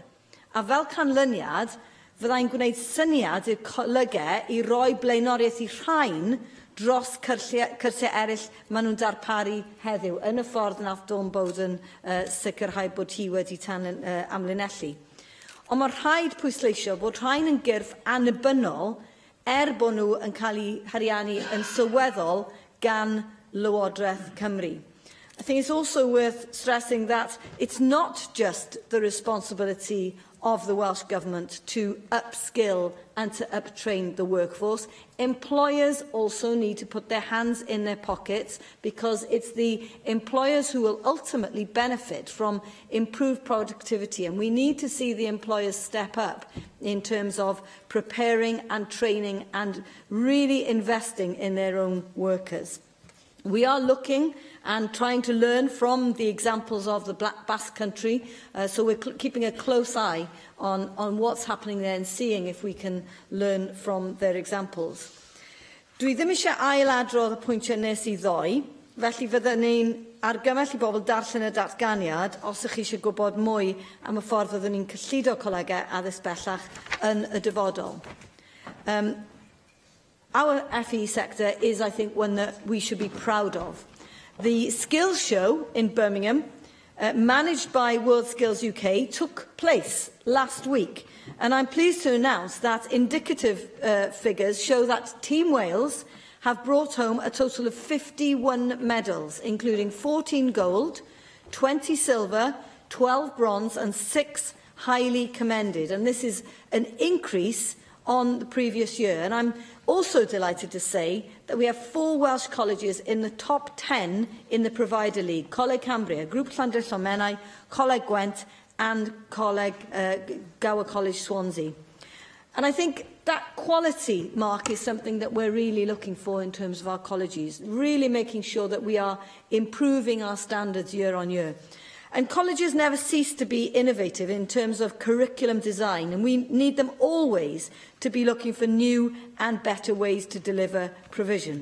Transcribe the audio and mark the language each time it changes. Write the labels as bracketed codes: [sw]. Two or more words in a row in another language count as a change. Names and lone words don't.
[cy] A fel canlyniad, fyddai'n gwneud syniad i'r colygau i roi blaenoriaeth i rhain dros cyrsiau eraill maen nhw'n darparu heddiw, yn y ffordd nath Dawn Bowden sicrhau bod hi wedi amlinellu. Ond mae rhaid pwysleisio bod rhain yn gyrff annibynnol bod nhw yn cael eu hariannu yn sylweddol gan Lywodraeth Cymru. [en] I think it's also worth stressing that it's not just the responsibility of the Welsh Government to upskill and to uptrain the workforce. Employers also need to put their hands in their pockets, because it's the employers who will ultimately benefit from improved productivity, and we need to see the employers step up in terms of preparing and training and really investing in their own workers. We are looking and trying to learn from the examples of the Basque Country, so we're keeping a close eye on what's happening there and seeing if we can learn from their examples. [cy] Dwi ddim eisiau ailadrodd y pwyntiau nes I ddoi, felly fyddwn ni'n argymell I bobl darllen y datganiad os ych chi eisiau gwybod mwy am y ffordd fyddwn ni'n cyllido colegau addysg bellach yn y dyfodol. [en] Our FE sector is, I think, one that we should be proud of. The Skills Show in Birmingham, managed by World Skills UK, took place last week. And I'm pleased to announce that indicative figures show that Team Wales have brought home a total of 51 medals, including 14 gold, 20 silver, 12 bronze and 6 highly commended. And this is an increase on the previous year. And I'm also delighted to say that we have 4 Welsh colleges in the top 10 in the Provider League: Coleg Cambria, Grŵp Llandrillo Menai, Coleg Gwent and Coleg Gower College Swansea. And I think that quality mark is something that we're really looking for in terms of our colleges, really making sure that we are improving our standards year on year. And colleges never cease to be innovative in terms of curriculum design, and we need them always to be looking for new and better ways to deliver provision.